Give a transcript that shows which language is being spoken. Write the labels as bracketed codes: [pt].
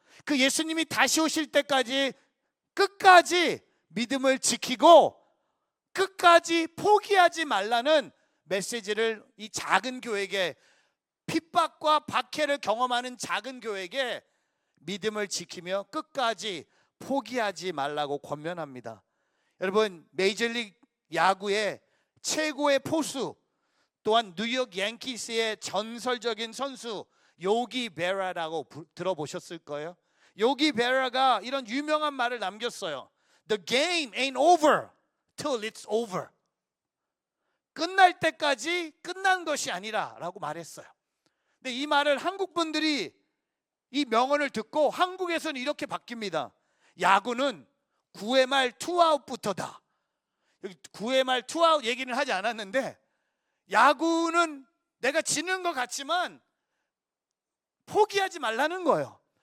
[ko] 그 예수님이 다시 오실 때까지 끝까지 믿음을 지키고 끝까지 포기하지 말라는 메시지를 이 작은 교회에게, 핍박과 박해를 경험하는 작은 교회에게 믿음을 지키며 끝까지 포기하지 말라고 권면합니다. 여러분, 메이저리그 야구의 최고의 포수, 또한 뉴욕 양키스의 전설적인 선수 요기 베라라고 들어보셨을 거예요. 요기 베라가 이런 유명한 말을 남겼어요. [en] The game ain't over till it's over. [ko] 끝날 때까지 끝난 것이 아니라 라고 말했어요. 근데 이 말을 한국 분들이 이 명언을 듣고 한국에서는 이렇게 바뀝니다. 야구는 9회 말 투아웃부터다. 여기 9회 말 투아웃 얘기는 하지 않았는데, 야구는 내가 지는 것 같지만 포기하지 말라는 거예요.